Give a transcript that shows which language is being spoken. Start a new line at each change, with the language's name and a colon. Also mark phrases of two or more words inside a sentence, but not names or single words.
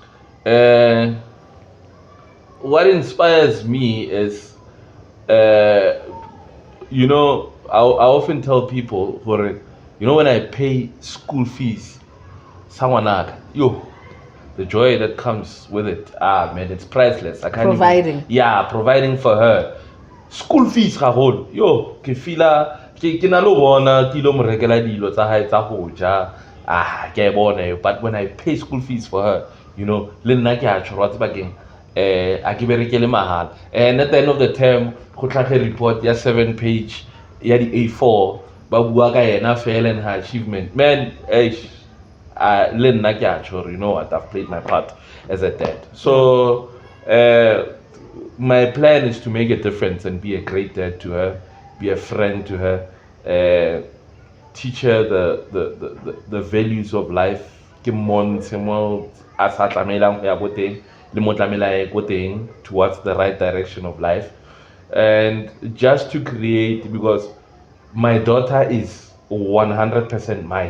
English: What inspires me is, you know, I often tell people, when I pay school fees, the joy that comes with it, man, it's priceless. I can't providing. Providing for her. School fees,
Tswana: ke feel ke na lo bona ke lo mo rekela dilo tsa hae tsa go ja ke bona
English: but when I pay school fees for her, you know,
Tswana: le nna ke a tshwarwa tse bakeng a ke berekele mahala
English: and at the end of the term
Tswana: go tlhage report ya 7 page ya di A4 ba bua ka yena fela
English: and her achievement, man.
Tswana: Le nna ke a tshwarwa,
English: you know what, I've played my part as a dad. So my plan is to make a difference and be a great dad to her, be a friend to her, teach her the values of life. Towards the right direction of life, and just to create, because my daughter is 100% mine.